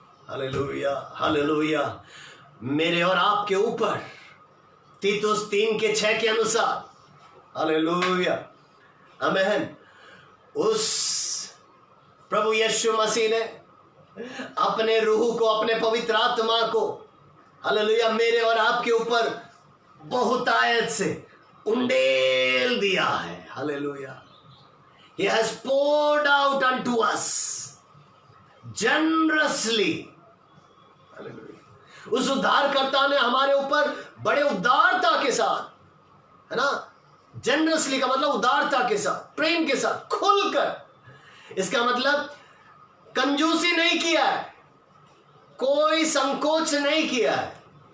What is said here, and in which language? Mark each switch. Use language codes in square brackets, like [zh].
[hi] Hallelujah, hallelujah. मेरे और आपके ऊपर तीतुस 3:6 के अनुसार, हालेलुया, आमेन, उस प्रभु यीशु मसीह ने अपने रूह को, अपने पवित्र आत्मा को, हालेलुया, मेरे और आपके ऊपर बहुतायत से उंडेल दिया है। Hallelujah. [en] He has poured out unto us generously. [hi] Hallelujah. उस उद्धारकर्ता ने हमारे ऊपर बड़े उदारता के साथ, है ना, जेनरसली का मतलब उदारता के साथ, प्रेम के साथ, खुलकर, इसका मतलब कंजूसी नहीं किया है, कोई संकोच नहीं किया है।